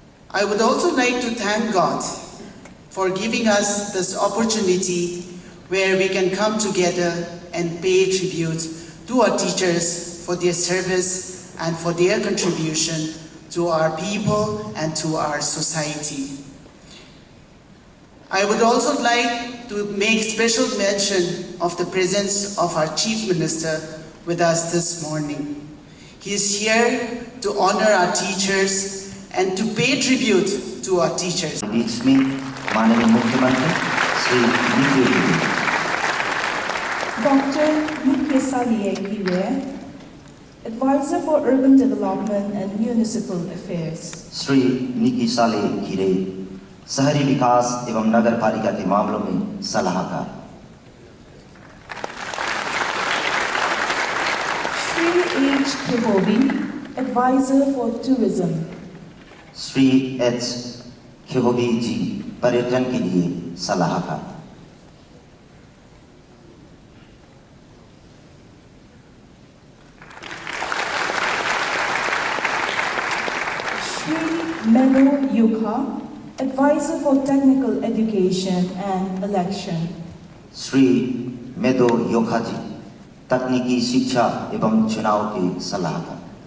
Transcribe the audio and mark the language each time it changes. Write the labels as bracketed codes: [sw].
[en] I would also like to thank God for giving us this opportunity where we can come together and pay tribute to our teachers for their service and for their contribution to our people and to our society. I would also like to make special mention of the presence of our Chief Minister with us this morning. He is here to honor our teachers and to pay tribute to our teachers. [hi] बीच में माननीय मुख्यमंत्री श्री नीफिउ जी, [en] Dr. Neiphiu, Advisor for Urban Development and Municipal Affairs. [hi] Shri निकिसाले खिरे, शहरी विकास एवं नगर पालिका के मामलों में सलाहकार। [en] Shri H. Kehobi, Advisor for Tourism. [hi] Shri H खेहोगी जी, पर्यटन के लिए सलाहकार। [en] Shri Medo Yukha, Advisor for Technical Education and Election. [hi] Shri मेदो योखा जी, तकनीकी शिक्षा एवं चुनाव के सलाहकार।